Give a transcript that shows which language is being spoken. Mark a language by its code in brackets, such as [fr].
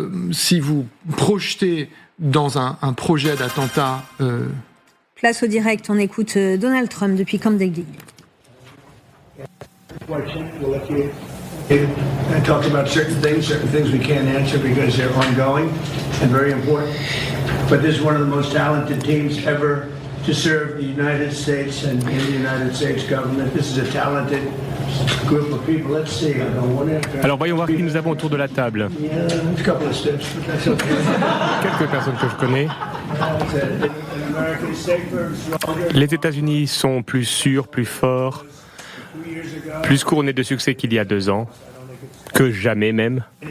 [fr] Si vous projetez dans un projet d'attentat... Place au direct, on écoute Donald Trump depuis Camp David. [en] We'll let you talk about certain things we can't answer because they're ongoing and very important. But this is one of the most talented teams ever to serve the United States and in the United States government. This is a talented group of people. Let's see. [fr] Alors voyons voir qui nous avons autour de la table. [en] Yeah, a couple of steps, but that's okay. [fr] Quelques personnes que je connais. Les États-Unis sont plus sûrs, plus forts, plus couronnés de succès qu'il y a 2 ans, que jamais même.